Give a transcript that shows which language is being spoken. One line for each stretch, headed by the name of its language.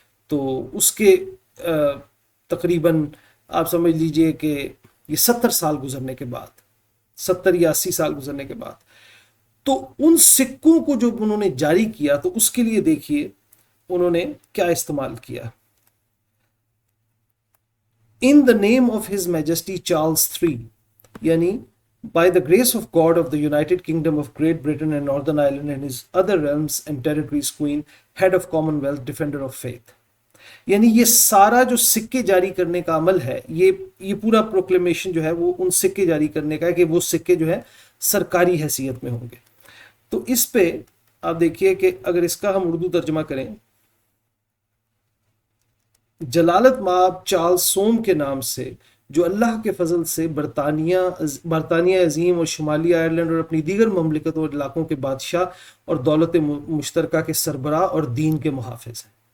Urdu: تو اس کے تقریباً آپ سمجھ لیجئے کہ یہ 70 سال گزرنے کے بعد، 70 یا 80 سال گزرنے کے بعد، تو ان سکوں کو جو انہوں نے جاری کیا، تو اس کے لیے دیکھیے انہوں نے کیا استعمال کیا.
English: In the name of His Majesty Charles III،
Urdu: یعنی
English: by the grace of God of the United Kingdom of Great Britain and Northern Ireland and His other realms and territories, Queen, Head of Commonwealth, Defender of Faith.
Urdu: یعنی یہ سارا جو سکے جاری کرنے کا عمل ہے، یہ پورا پروکلیمیشن جو ہے وہ ان سکے جاری کرنے کا ہے کہ وہ سکے جو ہے سرکاری حیثیت میں ہوں گے. تو اس پہ آپ دیکھیے کہ اگر اس کا ہم اردو ترجمہ کریں، جلالت مآب چارلس سوم کے نام سے، جو اللہ کے فضل سے برطانیہ عظیم اور شمالی آئرلینڈ اور اپنی دیگر مملکت اور علاقوں کے بادشاہ اور دولت مشترکہ کے سربراہ اور دین کے محافظ ہیں.